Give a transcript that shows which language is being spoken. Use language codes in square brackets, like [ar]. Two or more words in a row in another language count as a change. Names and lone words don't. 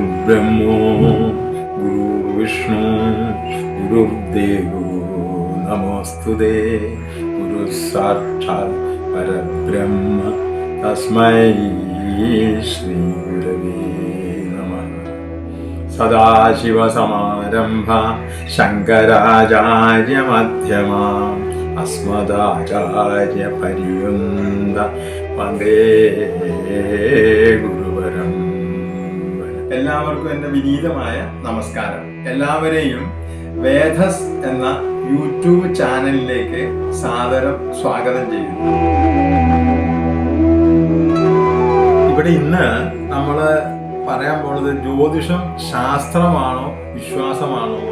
[sa] गुरुर्ब्रह्मो गुरुर्विष्णु गुरुर्देवो नमोस्तुते गुरु साक्षात् परब्रह्म तस्मै श्री गुरवे नमः। सदाशिवसमारम्भा शङ्कराचार्यमध्यमाम् अस्मदाचार्यपर्यन्त वन्दे ഗുരുവരം. [ml] എല്ലാവർക്കും എൻ്റെ വിനീതമായ നമസ്കാരം. എല്ലാവരെയും വേദസ് എന്ന യൂട്യൂബ് ചാനലിലേക്ക് സാദരം സ്വാഗതം ചെയ്യുന്നു. ഇവിടെ ഇന്ന് നമ്മൾ പറയാൻ പോകുന്നത് ജ്യോതിഷം ശാസ്ത്രമാണോ വിശ്വാസമാണോ എന്നുള്ളത്.